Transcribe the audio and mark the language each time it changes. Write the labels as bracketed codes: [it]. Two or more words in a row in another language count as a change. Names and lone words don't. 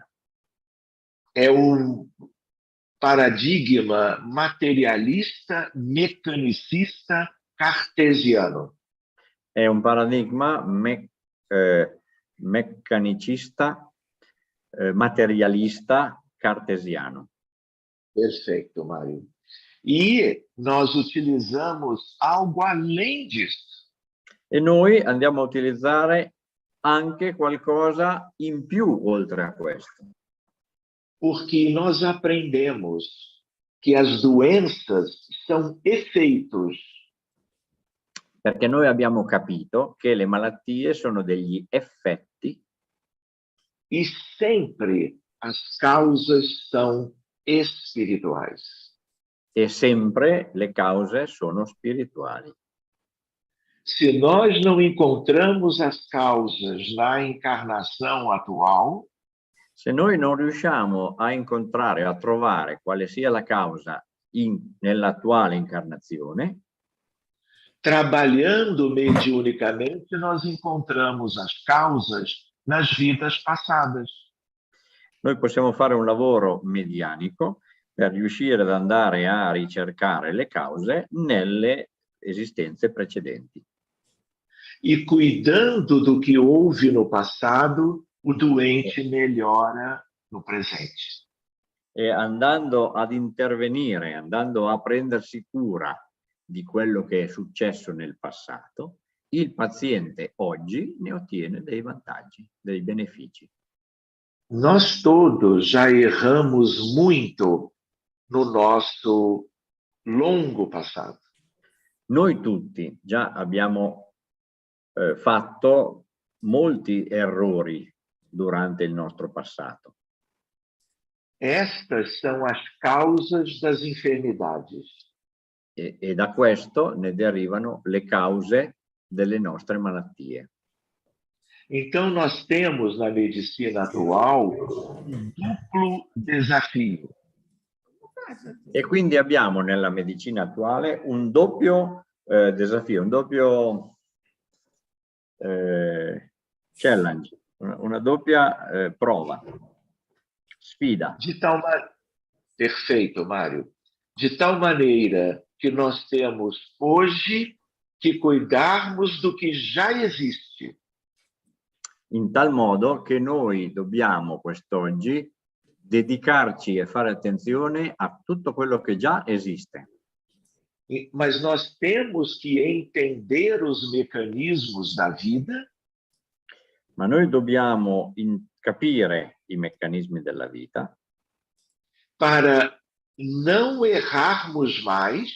[pt] É paradigma materialista, mecanicista, cartesiano. [it] È un paradigma meccanicista, materialista, cartesiano. [pt] Perfeito, Mário. E nós utilizamos algo além disso. [it] E noi andiamo a utilizzare anche qualcosa in più oltre a questo. [pt] Porque nós aprendemos que as doenças são efeitos. [it] Perché noi abbiamo capito che le malattie sono degli effetti [pt] E sempre as causas são espirituais. [it] e sempre le cause sono spirituali. [pt] Se nós não encontramos as causas na encarnação atual, [it] Se noi non riusciamo a incontrare, a trovare quale sia la causa nell'attuale incarnazione, [pt] trabalhando mediunicamente, nós encontramos as causas nas vidas passadas. [it] noi possiamo fare un lavoro medianico per riuscire ad andare a ricercare le cause nelle esistenze precedenti. [pt] E cuidando do que houve no passado, o doente melhora no presente. [it] E andando ad intervenire, andando a prendersi cura di quello che è successo nel passato, il paziente oggi ne ottiene dei vantaggi, dei benefici. [pt] Nós todos já erramos muito no nosso longo passado. [it] Noi tutti già abbiamo fatto molti errori durante il nostro passato. [pt] Estas são as causas das enfermidades. [it] E da questo ne derivano le cause delle nostre malattie. [pt] Então, nós temos na medicina atual um duplo desafio. [it] E quindi abbiamo nella medicina attuale un doppio desafio, un doppio challenge, una doppia prova, sfida. [pt] Perfeito, Mário. De tal maneira que nós temos hoje que cuidarmos do que já existe. [it] In tal modo che noi dobbiamo quest'oggi dedicarci e fare attenzione a tutto quello che già esiste. [pt] Mas nós temos que entender os mecanismos da vida. [it] Ma noi dobbiamo capire i meccanismi della vita [pt] para não errarmos mais,